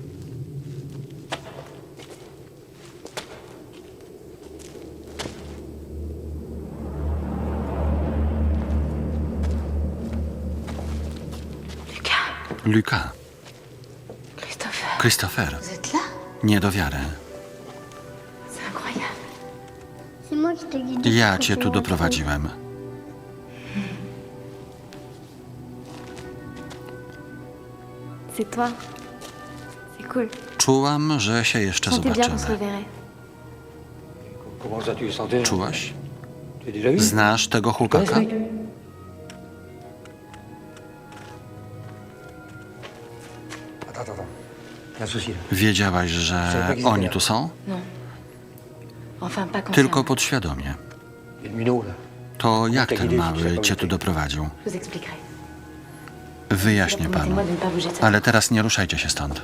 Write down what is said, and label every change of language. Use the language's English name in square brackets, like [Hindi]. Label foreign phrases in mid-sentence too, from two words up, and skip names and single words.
[Polish] Lucas. Christopher. Nie do wiary. Ja cię tu doprowadziłem. [French] C'est toi. C'est cool. [Polish] Czułam, że się jeszcze [French] Sentez bien qu'on se [Polish] zobaczymy. [French] reverrait. [Polish] Czułaś? Znasz tego chłopaka? Wiedziałaś, że oni tu są? [French] Enfin, pas consciemment. [Polish] Tylko podświadomie. To jak ten mały cię tu doprowadził? [French] Je vous expliquerai. [Polish] Wyjaśnię panu. [French] Promettez-moi de ne pas bouger de cette [Polish] Ale teraz nie ruszajcie się stąd.